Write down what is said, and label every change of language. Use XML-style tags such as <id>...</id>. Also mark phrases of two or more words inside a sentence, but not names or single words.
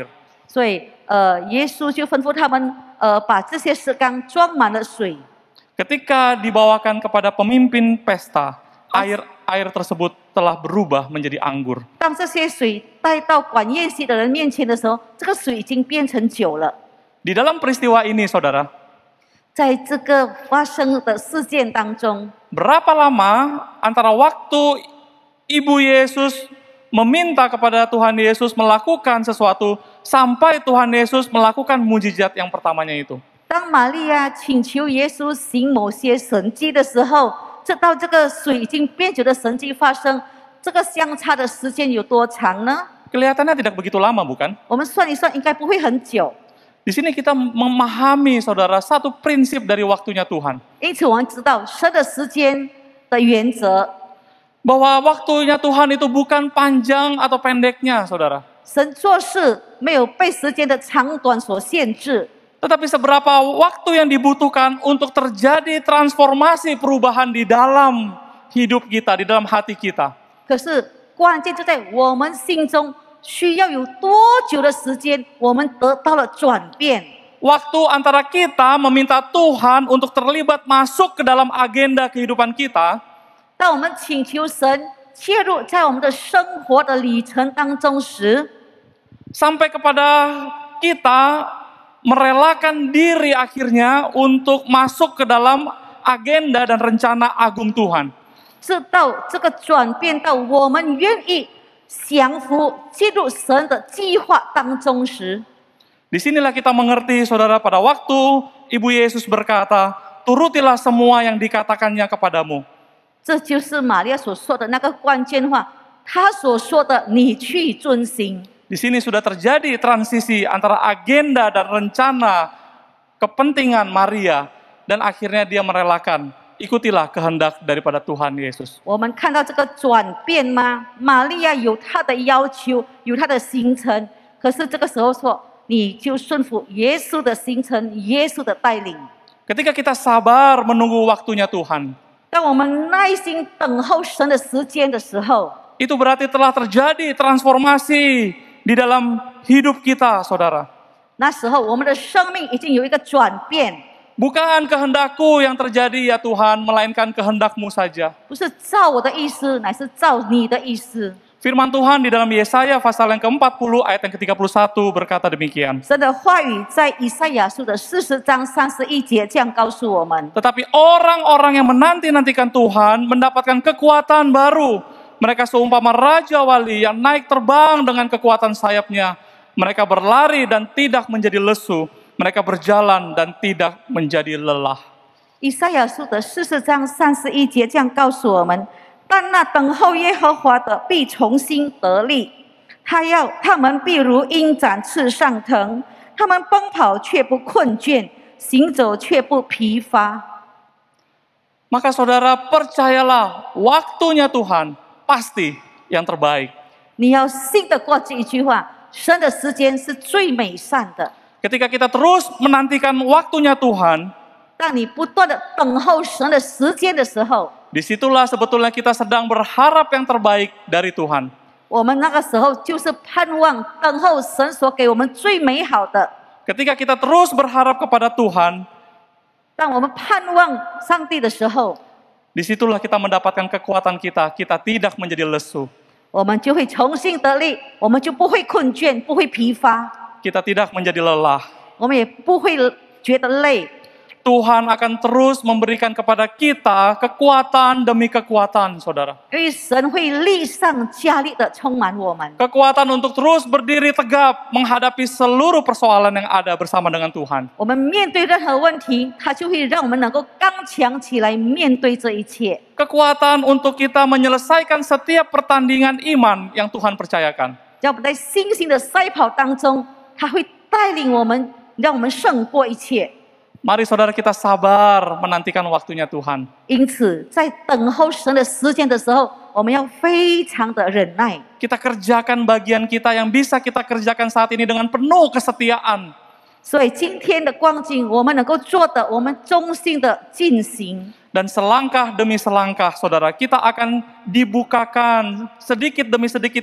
<zh>所以耶稣就吩咐他们把这些石缸装满了水。</zh> <id>Ketika dibawakan kepada pemimpin pesta, air tersebut telah berubah menjadi anggur.</id> <zh>当这些水带到管宴席的人面前的时候，这个水已经变成酒了。</zh> <id>Di dalam peristiwa ini, saudara,</id> <zh>在这个发生的事件当中，</zh> <id>berapa lama antara waktu Ibu Yesus meminta kepada Tuhan Yesus melakukan sesuatu sampai Tuhan Yesus melakukan mujizat yang pertamanya itu?</id> <zh>当玛利亚请求耶稣行某些神迹的时候，到这个水已经变酒的神迹发生，这个相差的时间有多长呢？</zh> <id>Kelihatannya tidak begitu lama, bukan?</id> <zh>我们算一算，应该不会很久。</zh> <id>Di sini kita memahami, saudara, satu prinsip dari waktunya Tuhan.</id> <zh>因此，我们知道神的时间的原则，</zh> <id>Bahwa waktunya Tuhan itu bukan panjang atau pendeknya, saudara.</id> <zh>神做事没有被时间的长短所限制。</zh> <id>Tetapi seberapa waktu yang dibutuhkan untuk terjadi transformasi perubahan di dalam hidup kita, di dalam hati kita.</id> <zh>可是关键就在我们心中需要有多久的时间，我们得到了转变。</zh> <id>Waktu antara kita meminta Tuhan untuk terlibat masuk ke dalam agenda kehidupan kita,</id> <zh>当我们请求神切入在我们的生活的里程当中时，</zh> <id>sampai kepada kita merelakan diri akhirnya untuk masuk ke dalam agenda dan rencana agung Tuhan.</id> <zh>直到这个转变到我们愿意降服进入神的计划当中时，</zh> <id>Disinilah kita mengerti, saudara, pada waktu Ibu Yesus berkata, turutilah semua yang dikatakannya kepadamu.</id> <zh>这就是玛利亚所说的那个关键话，她所说的“你去遵行”。</zh> <id>Di sini sudah terjadi transisi antara agenda dan rencana kepentingan Maria, dan akhirnya dia merelakan, ikutilah kehendak daripada Tuhan Yesus.</id> <zh>我们看到这个转变吗？玛利亚有她的要求，有她的行程，可是这个时候说，你就顺服耶稣的行程，耶稣的带领。</zh> <id>Ketika kita sabar menunggu waktunya Tuhan,</id> <zh>当我们耐心等候神的时间的时候，</zh> <id>itu berarti telah terjadi transformasi di dalam hidup kita, saudara.</id> <zh>那时候我们的生命已经有一个转变，</zh> <id>Bukan kehendakku yang terjadi ya Tuhan, melainkan kehendak-Mu saja.</id> <zh>不是照我的意思，乃是照你的意思。</zh> <id>Firman Tuhan di dalam Yesaya pasal yang ke-40 ayat yang ke-31 berkata demikian.</id> <zh>神的话语在以赛亚书的40章31节这样告诉我们：</zh> <id>Tetapi orang-orang yang menanti-nantikan Tuhan mendapatkan kekuatan baru. Mereka seumpama Raja Wali yang naik terbang dengan kekuatan sayapnya. Mereka berlari dan tidak menjadi lesu. Mereka berjalan dan tidak menjadi lelah.</id> <zh>以赛亚书的40章31节这样告诉我们：但那等候耶和华的必重新得力，他们必如鹰展翅上腾，他们奔跑却不困倦，行走却不疲乏。</zh> <id>Maka saudara percayalah, waktunya Tuhan pasti yang terbaik.</id> <zh>你要信得过这一句话，神的时间是最美善的。</zh> <id>Ketika kita terus menantikan waktunya Tuhan,</id> <zh>当你不断的等候神的时间的时候，</zh> <id>disitulah sebetulnya kita sedang berharap yang terbaik dari Tuhan.</id> <zh>我们那个时候就是盼望等候神所给我们最美好的。</zh> <id>Ketika kita terus berharap kepada Tuhan,</id> <zh>当我们盼望上帝的时候，</zh> <id>disitulah kita mendapatkan kekuatan kita. Kita tidak menjadi lesu.</id> <zh>我们就会重新得力，我们就不会困倦，不会疲乏，</zh> <id>Kita tidak menjadi lelah.</id> <zh>我们也不会觉得累。</zh> <id>Tuhan akan terus memberikan kepada kita kekuatan demi kekuatan, saudara.</id> <zh>因为神会力上加力的充满我们，</zh> <id>Kekuatan untuk terus berdiri tegap menghadapi seluruh persoalan yang ada bersama dengan Tuhan.</id> <zh>我们面对任何问题，他就会让我们能够刚强起来面对这一切。</zh> <id>Kekuatan untuk kita menyelesaikan setiap pertandingan iman yang Tuhan percayakan.</id> <zh>让我们在信心的赛跑当中，他会带领我们，让我们胜过一切。</zh> <id>Mari saudara kita sabar menantikan waktunya Tuhan.</id> <zh>因此，在等候神的时间的时候，我们要非常的忍耐。</zh> <id>Kita kerjakan bagian kita yang bisa kita kerjakan saat ini dengan penuh kesetiaan.</id> <zh>所以今天的光景，我们能够做的，我们忠心的进行。</zh> <id>Dan selangkah demi selangkah, saudara, kita akan dibukakan sedikit demi sedikit.</id>